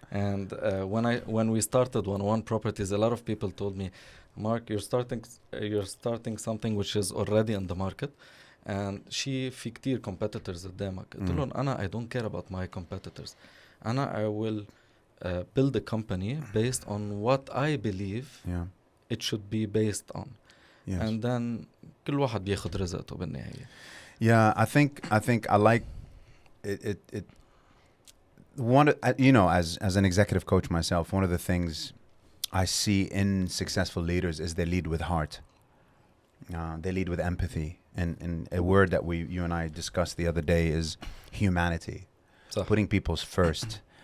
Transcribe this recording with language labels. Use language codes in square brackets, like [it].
[en] And when we started 101 Properties, a lot of people told me, Mark, you're starting something which is already in the market, and [ar] في كتير [en] competitors [ar] قدامك. قلت لهم [en] I don't care about my competitors. I will build a company based on what I believe it should be based on. Yes. And then [ar] كل واحد بياخد رزقته بالنهاية. [en] Yeah, I think I like it. You know, as an executive coach myself, one of the things I see in successful leaders is they lead with heart. They lead with empathy, and a word that you and I discussed the other day is humanity, putting people's first.